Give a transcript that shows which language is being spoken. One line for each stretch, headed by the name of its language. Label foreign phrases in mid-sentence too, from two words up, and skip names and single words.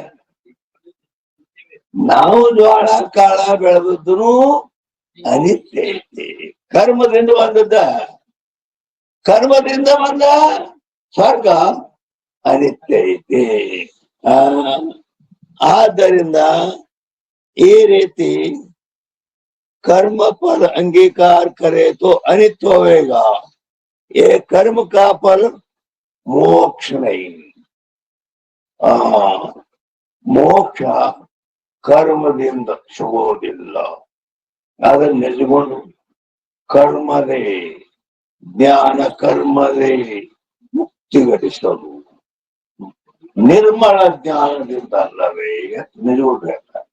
Kannada: ನಾವು ಜೋಳ ಕಾಳ ಬೆಳೆದದ್ದು ಅನಿತ್ಯ ಐತಿ. ಕರ್ಮದಿಂದ ಬಂದದ್ದ, ಕರ್ಮದಿಂದ ಬಂದ ಸ್ವರ್ಗ ಅನಿತ್ಯ ಐತಿ. ಆದ್ದರಿಂದ ಈ ರೀತಿ
Hindi: कर्म फल अंगीकार करे तो अनित्य होएगा, ये कर्म का फल मोक्ष नहीं।
Kannada: ಮೋಕ್ಷ ಕರ್ಮದಿಂದ ಸಿಗೋದಿಲ್ಲ. ಅದನ್ನ ನೆಲೆಗೊಂಡು ಕರ್ಮದೇ ಜ್ಞಾನ ಕರ್ಮದೇ ಮುಕ್ತಿ ಗಳಿಸಲು ನಿರ್ಮಲ ಜ್ಞಾನದಿಂದ ಅಲ್ಲವೇ ನಿಜ.